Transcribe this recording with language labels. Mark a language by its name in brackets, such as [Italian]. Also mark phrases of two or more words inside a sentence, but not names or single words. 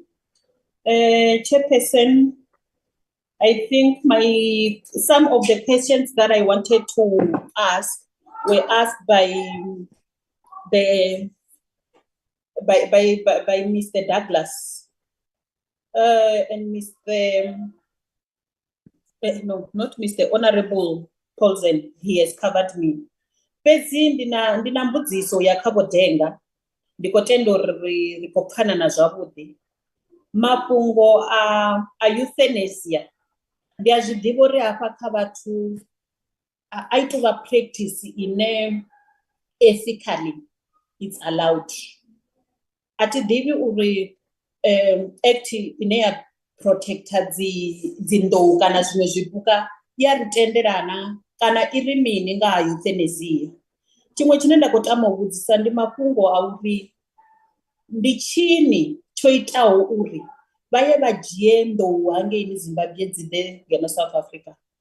[English] Chairperson, I think some of the questions that I wanted to ask were asked by Mr. Douglas and no, not Mr. Honorable Paulsen. He has covered me. [Venda] fhedzi ndina mbudziso ya kha Bodenga, ndi khou tenda uri ri khou pfana na zwavhuḓi. Mafhungo a euthanasia ndi a zwi ḓivha uri hafha kha vhathu a tou vha practice ine [English] ethically it's allowed. [Venda] A thi ḓivhi uri act ine ya protecta dzi nḓou kana zwiṅwe zwipuka ya ri tendelana kana i ri mini nga ha euthanasia. Tshiṅwe tshine nda khou tama u vhudzisa ndi mafhungo a uri ndi tshini tsho itaho uri vha ye vha dzhie nḓou hangeini Zimbabwe dzi ḓe ngeno South Africa.